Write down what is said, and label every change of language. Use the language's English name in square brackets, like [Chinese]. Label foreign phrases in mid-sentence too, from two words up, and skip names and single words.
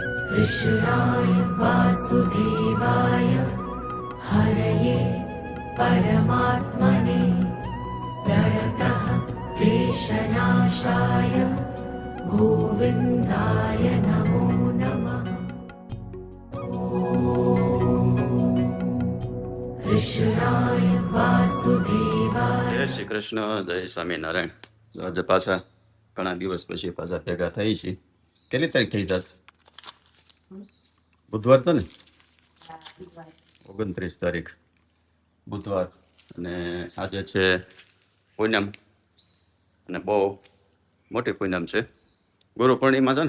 [Sanskrit] कृष्णाय वासुदेवाय हरये परमात्मने प्रणतः क्लेशनाशाय गोविन्दाय नमो नमः। कृष्णाय वासुदेवाय। [Gujarati] જય શ્રી કૃષ્ણ, જય સ્વામિનારાયણ. આજે પાછા ઘણા દિવસ પછી પાછા ભેગા થઈ છે. કેટલી તારીખ થઈ જશે? બુધવાર તો ને, 29 તારીખ બુધવાર. અને આજે છે પૂનમ, અને બહુ મોટી પૂનમ છે, ગુરુ પૂર્ણિમા છે ને.